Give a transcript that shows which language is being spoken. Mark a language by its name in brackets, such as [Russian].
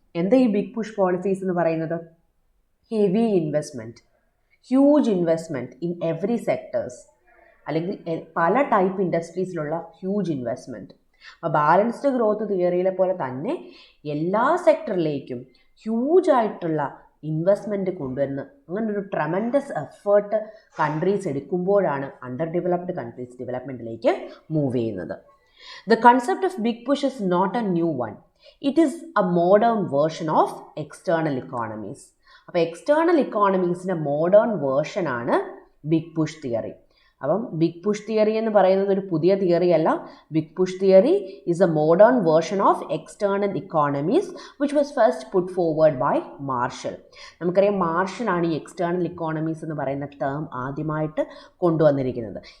[Malayalam] എന്താ ഈ big push policies എന്ന് പറയുന്നത്? [English] heavy investment, huge investment in every sectors, [Malayalam] അല്ലെങ്കിൽ പല ടൈപ്പ് ഇൻഡസ്ട്രീസിലുള്ള ഹ്യൂജ് ഇൻവെസ്റ്റ്മെൻറ്റ്. അപ്പോൾ ബാലൻസ്ഡ് ഗ്രോത്ത് തിയറിയിലെ പോലെ തന്നെ എല്ലാ സെക്ടറിലേക്കും ഹ്യൂജായിട്ടുള്ള ഇൻവെസ്റ്റ്മെൻറ്റ് കൊണ്ടുവരുന്ന അങ്ങനെ ഒരു tremendous effort countries എടുക്കുമ്പോഴാണ് under developed countries ഡെവലപ്മെൻറ്റിലേക്ക് move ചെയ്യുന്നത്. [English] The concept of big push is not a new one. It is a modern version of external economies. [Malayalam] അപ്പോൾ external ഇക്കോണമീസിൻ്റെ modern വേർഷനാണ് big push theory. അപ്പം big push theory എന്ന് പറയുന്നത് ഒരു പുതിയ theory അല്ല. [English] Big push theory is a modern version of external economies which was first put forward by Marshall. [Malayalam] നമുക്കറിയാം, മാർഷലാണ് ഈ external economies എന്ന് പറയുന്ന ടേം ആദ്യമായിട്ട് കൊണ്ടുവന്നിരിക്കുന്നത്.